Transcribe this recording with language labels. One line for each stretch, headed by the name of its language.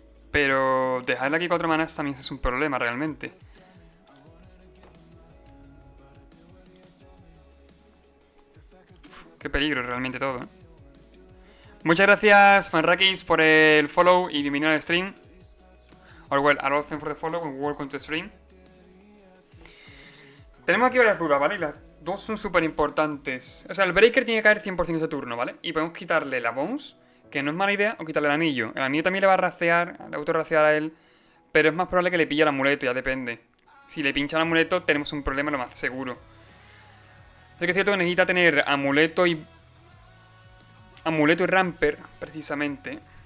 Spanish: Pero dejarle aquí 4 manas también es un problema, realmente. Uf, qué peligro realmente todo, ¿eh? Muchas gracias, Fanrakis, por el follow y bienvenido al stream.
English: Or well, a lot of thanks for the follow and welcome to the stream.
Spanish: Tenemos aquí varias dudas, ¿vale? Y las dos son súper importantes. O sea, el breaker tiene que caer 100% este turno, ¿vale? Y podemos quitarle la bounce, que no es mala idea, o quitarle el anillo. El anillo también le va a racear, le autorracear a él, pero es más probable que le pille el amuleto, ya depende. Si le pincha el amuleto, tenemos un problema lo más seguro. Es que es cierto que necesita tener amuleto y ramper, precisamente.